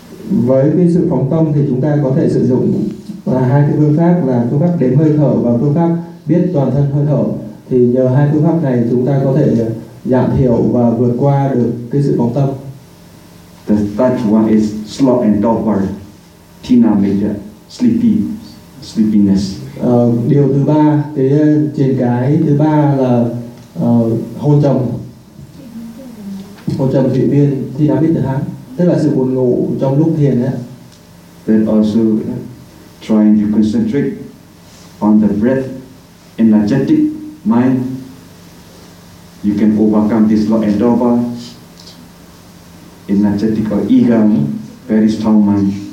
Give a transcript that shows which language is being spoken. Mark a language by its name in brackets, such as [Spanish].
[Vietnamese] Với cái sự phóng tâm thì chúng ta có thể sử dụng là hai cái phương pháp là phương pháp đếm hơi thở và phương pháp biết toàn thân hơi thở. Thì nhờ hai phương pháp này chúng ta có thể giảm thiểu và vượt qua được cái sự phóng tâm. [English] The third one is sloth and torpor, tina media, sleepiness. [Vietnamese] Điều thứ ba, cái trên cái thứ ba là hôn trầm. Hôn trầm thủy biên, tina media hả? Tức là sự buồn ngủ trong lúc thiền á. [English] Then also trying to concentrate on the breath, energetic mind, you can overcome this sloth and torpor. Energetic or eager, very strong mind.